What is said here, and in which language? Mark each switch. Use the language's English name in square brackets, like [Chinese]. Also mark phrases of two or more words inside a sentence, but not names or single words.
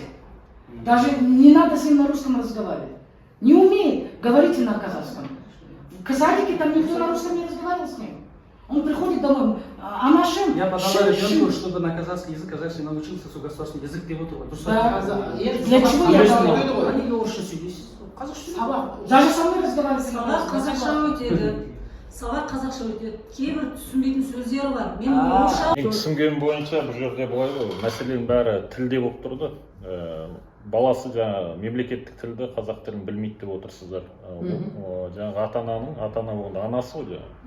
[Russian] Даже не надо с ним на русском разговаривать. Не умеет, говорите на казахском. В садике там никто на русском не разговаривал с ним. Он приходит домой, а нашим... Я подала ребенку, чтобы на казахский язык казахский научился, с государственный язык переводил. Да. Для чего я говорю? [Kazakh] Они орысша сөйлейсіз. [Russian] Даже со мной разговаривать. [Kazakh] Сабақ қазақша өтеді. Сабақ қазақша өтеді. Кейбір түсінбейтін сөздері бар. Мен орысша... Мен түсінгенім бойынша бұл жерде былай ғой, мәселенің бәрі тілде болып тұрды. Баласы жаңа мемлекеттік тілді, қазақ тілін білмейді деп отырсыздар. Жаңағы ата-ана болғанда анасы ғой жаңағы.